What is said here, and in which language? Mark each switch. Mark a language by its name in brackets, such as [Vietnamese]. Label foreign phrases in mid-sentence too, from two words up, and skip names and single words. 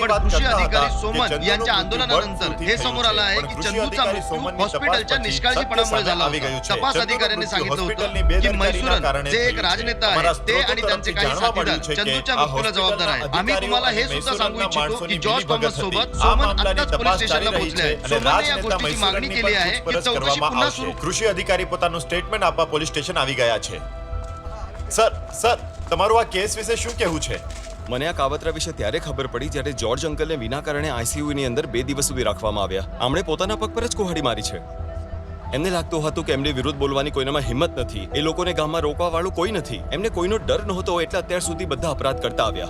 [Marathi] पण कृषी अधिकारी सोमन यांच्या आंदोलनानंतर हे समोर आलं आहे की चंदूचा मृत्यू हॉस्पिटलच्या निष्काळजीपणामुळे झाला होता. तपास अधिकाऱ्यांनी सांगितलं होतं की मैसूरन जे एक राजनेता आहेत ते आणि त्यांचे काही साथीदार चंदूच्या मृत्यूला जबाबदार आहेत. आम्ही तुम्हाला हे सुद्धा सांगू इच्छितो की जॉर्ज थॉमस सोबत सोमन आताच पोलीस स्टेशनला पोहोचले आहेत. सोमनने या गोष्टीची मागणी केली आहे की चौकशी पुन्हा सुरू. [Gujarati] કૃષિ અધિકારી પોતાનું સ્ટેટમેન્ટ આપવા પોલીસ સ્ટેશન આવી ગયા છે. સર તમારું આ કેસ વિશે શું કહેવું છે? મને આ કાવતરા વિશે ત્યારે ખબર પડી જ્યારે જ્યોર્જ અંકલને વિના કારણે ICU ની અંદર 2 દિવસ સુધી રાખવામાં આવ્યા. આમણે પોતાના પગ પર જ કુહાડી મારી છે. એમને લાગતું હતું કે એમની વિરુદ્ધ બોલવાની કોઈનામાં હિંમત નથી, એ લોકોને ગામમાં રોકવા વાળું કોઈ નથી, એમને કોઈનો ડર નહોતો, એટલે અત્યાર સુધી બધા અપરાધ કરતા આવ્યા.